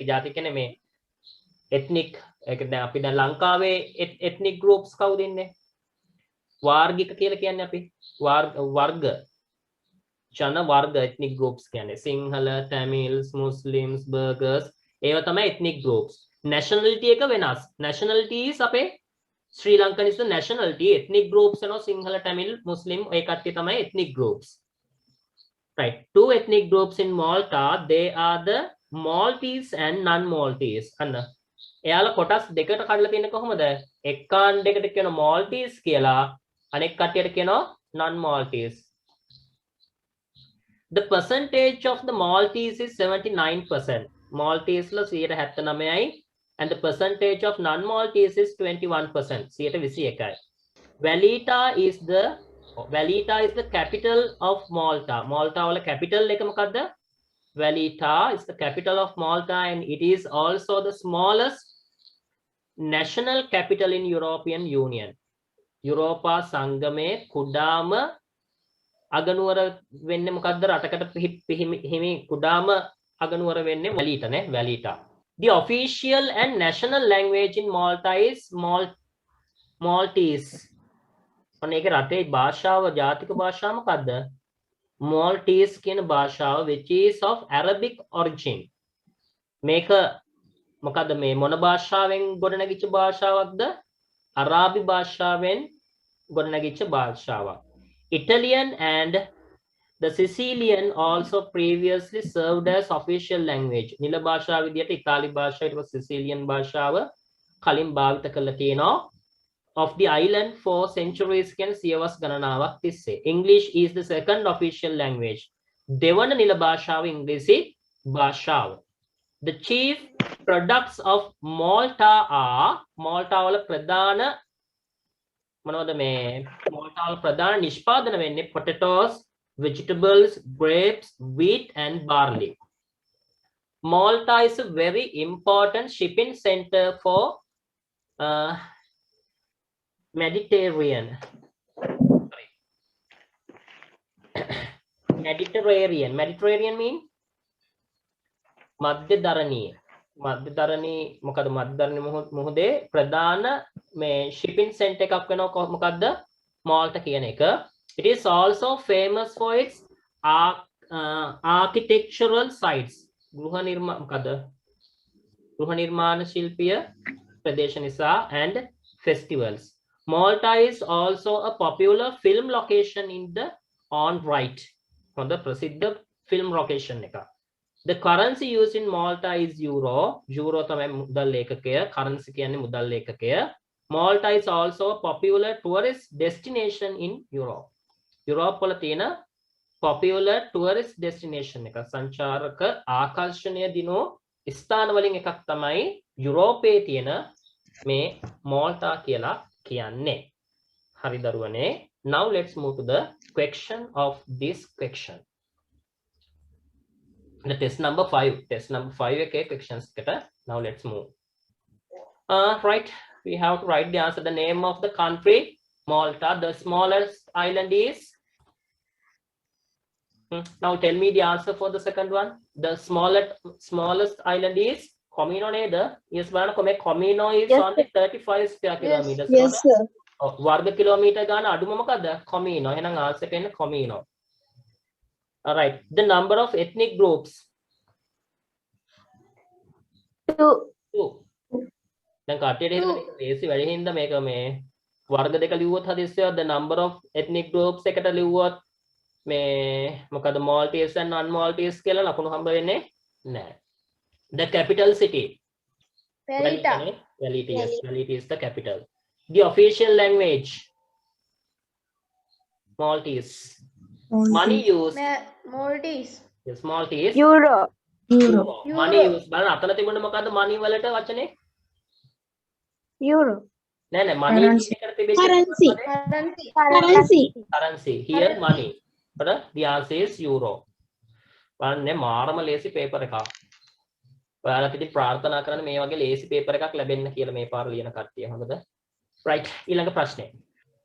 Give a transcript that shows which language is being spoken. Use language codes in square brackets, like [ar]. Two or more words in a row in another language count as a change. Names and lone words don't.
[si] ජාති කියන්නේ මේ ethnic ඒක දැන් අපි දැන් ලංකාවේ [en] ethnic groups [si] කවුද ඉන්නේ? වාර්ගික කියලා කියන්නේ අපි. වර්ග. ජන වර්ග [en] ethnic groups [si] කියන්නේ සිංහල, Tamils, Muslims, Burghers ඒවා තමයි [en] ethnic groups. Nationality [si] එක වෙනස්. [en] Nationalities අපේ Sri Lankan is the nationality. Ethnic groups you know Sinhala, Tamil, Muslim [si] ඒ කට්ටිය තමයි [en] ethnic groups. Right, two ethnic groups in Malta. They are the Maltese and non-Maltese. [si] අන්න එයාලා කොටස් දෙකට කඩලා තියෙන්නේ කොහොමද? එක් කාණ්ඩයකට කියනවා Maltese කියලා, අනෙක් කට්ටියට කියනවා non-Maltese. [en] The percentage of the Maltese is 79%. Maltese ල 79යි and the percentage of non-Maltese is 21%. [si] 21යි. [en] Valletta is the capital of Malta. [si] Malta වල capital එක මොකද්ද? [en] Valletta is the capital of Malta and it is also the smallest national capital in European Union. [si] යුරෝපා සංගමයේ කුඩාම අගනුවර වෙන්නේ මොකද්ද? රටකට හිමි කුඩාම අගනුවර වෙන්නේ Valletta නේ, Valletta. [en] The official and national language in Malta is Maltese. [si] අනේක රටේ භාෂාව ජාතික භාෂාව මොකද්ද? [en] Maltese [si] කියන භාෂාව [en] which is of Arabic origin. [si] මේක මොකද්ද මේ මොන භාෂාවෙන් ගොඩනැගිච්ච භාෂාවක්ද? අරාබි භාෂාවෙන් ගොඩනැගිච්ච භාෂාවක්. [en] Italian and the Sicilian also previously served as official language. [si] නිල භාෂාව විදියට ඉතාලි භාෂාව ඊට පස්සේ Sicilian භාෂාව කලින් භාවිත කරලා තියෙනවා. [en] Of the island for centuries [si] කියන සියවස් ගණනාවක් තිස්සේ. [en] English is the second official language. [si] දෙවන නිල භාෂාව ඉංග්‍රීසි භාෂාව. [en] The chief products of Malta are Malta [si] වල ප්‍රධාන මොනවද මේ Malta වල ප්‍රධාන නිෂ්පාදන වෙන්නේ [en] potatoes, vegetables, grapes, wheat and barley. Malta is a very important shipping center for Mediterranean mean [si] මධ්‍යධරණීය මොකද මධ්‍යධරණී මුහුදේ ප්‍රධාන මේ [en] shipping center [si] එකක් වෙනවා මොකද්ද? Malta කියන එක. [en] It is also famous for its architectural sites. [si] ගෘහ නිර්මාණ ශිල්පීය ප්‍රදේශ නිසා [en] and festivals. Malta is also a popular film location in the on right. [si] හොඳ ප්‍රසිද්ධ [en] film location [si] එක. [en] The currency used in Malta is euro. [si] Euro තමයි මුදල් ඒකකය. Currency කියන්නේ මුදල් ඒකකය. [en] Malta is also a popular tourist destination in Europe. [si] Europe වල තියෙන [en] popular tourist destination [si] එක. සංචාරක ආකර්ෂණීය දිනෝ ස්ථාන වලින් එකක් තමයි යුරෝපයේ තියෙන මේ Malta කියලා කියන්නේ. හරි දරුවනේ. [en] Now let's move to the question of this question. The test number 5. Test number 5 okay questions kata. Now let's move. Right, we have to write the answer. The name of the country Malta. The smallest island is now tell me the answer for the second one. The smallest island is Comino neda. Yes බලන්නකො මේ Comino is Yes, only 35 square kilometers. Yes, sir. [si] වර්ග කිලෝමීටර් ගාන අඩුම මොකද්ද? Comino. එහෙනම් answer එක එන්නේ Comino. [en] All right, the number of ethnic groups 2. 2. [si] දැන් කට්ටියට හිතන එක ලේසි වැඩි හින්දා මේක මේ වර්ග දෙක ලිව්වොත් හදිස්සියව [en] the number of ethnic groups [si] එකට ලිව්වොත් මේ මොකද [en] Maltese and non-Maltese [si] කියලා ලකුණු හම්බ වෙන්නේ නැහැ. [en] The capital city Valletta. Valletta, yes, Valletta is the capital. The official language Maltese. Money used Maltese. yes, Maltese Euro. Euro. money used [si] බලන්න අතන තිබුණේ මොකද්ද money වලට වචනේ? [en] Euro. [si] නෑ money [en] Currency. [si] එකට තිබෙච්ච [en] Currency. currency here money but the answer is euro. [si] බලන්න මාරම ලේසි පේපර් එකක්. ඔයාලා ඉතින් ප්‍රාර්ථනා කරන්න මේ වගේ ලේසි පේපර් එකක් ලැබෙන්න කියලා මේ පාර ලියන කට්ටිය හොඳද? right ඊළඟ ප්‍රශ්නේ.